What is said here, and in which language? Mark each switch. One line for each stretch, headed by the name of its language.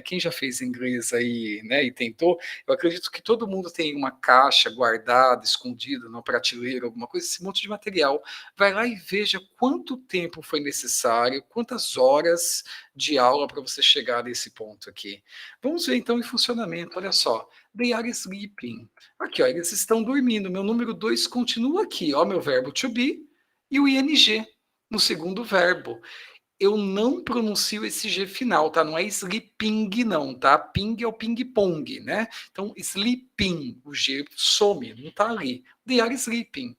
Portuguese: Quem já fez inglês aí, né, e tentou, eu acredito que todo mundo tem uma caixa guardada, escondida, numa prateleira, alguma coisa, esse monte de material. Vai lá e veja quanto tempo foi necessário, quantas horas de aula para você chegar nesse ponto aqui. Vamos ver então em funcionamento. Olha só,
English: they are sleeping.
Portuguese: Aqui, ó, eles estão dormindo. Meu número 2 continua aqui, ó, meu verbo to be e o ing no segundo verbo. Eu não pronuncio esse G final, tá? Não é sleeping, não, tá? Ping é o ping-pong, né? Então, sleeping, o G some, não tá ali.
English: They are sleeping.